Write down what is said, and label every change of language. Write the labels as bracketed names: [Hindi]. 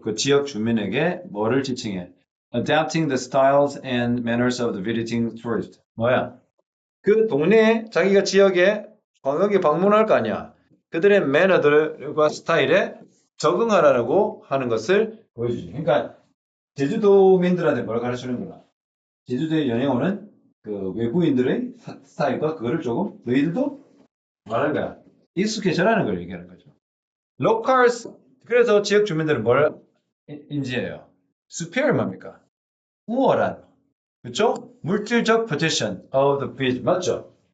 [Korean] 그 지역 주민에게 뭐를 지칭해? [English] adapting the styles and manners of the visiting tourist. [Korean] 뭐야? 그 동네에 자기가 지역에 관광객 방문할 거 아니야. 그들의 매너들과 스타일에 적응하라고 하는 것을 보여주죠. 그러니까 제주도민들한테 뭘 가르치는구나. 제주도에 여행 오는 그 외국인들의 스타일과 그거를 조금 너희들도 말하는 거야. 익숙해져라는 걸 얘기하는 거죠. locals 그래서 지역 주민들은 뭘 인지해요? superior 뭡니까? 우월한 그렇죠? 물질적 [English] position of the beach [Korean] 맞죠?